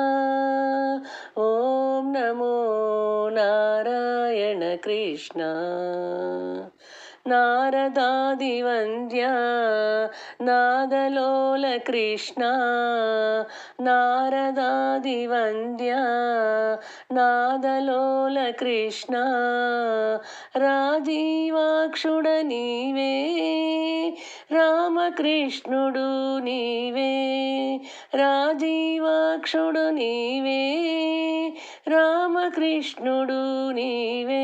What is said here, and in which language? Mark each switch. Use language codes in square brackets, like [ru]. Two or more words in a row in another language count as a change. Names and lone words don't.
[sa] ಓಂ ನಮೋ ನಾರಾಯಣ ಕೃಷ್ಣ. ನಾರದಾದಿವಂದ್ಯ ನಾದಲೋಲ ಕೃಷ್ಣ. ನಾರದಾದಿವಂದ್ಯ ನಾದಲೋಲ ಕೃಷ್ಣ. [te] రాజీవాక్షుడ నీవే రామకృష్ణుడు నీవే. రాజీవాక్షుడు నీవే రామకృష్ణుడు నీవే.